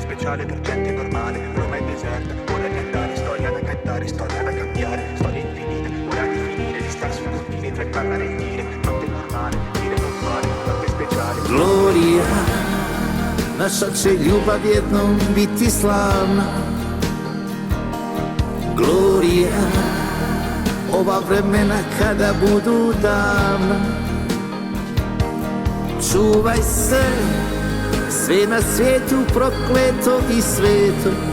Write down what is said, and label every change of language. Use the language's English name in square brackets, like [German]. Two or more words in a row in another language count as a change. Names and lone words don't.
[Italian] speciale per gente normale. Roma è deserta, ora di andare, storia da cantare, storia da cambiare, storia infinita, ora di finire, di star sul confine tra il parlare e il dire. Notte normale, dire non fare, notte speciale. [Croatian] Gloria, naša će ljubav jednom biti slavna. Gloria, ova vremena kada budu davna. Čuvaj se, sve na svijetu prokleto i sveto.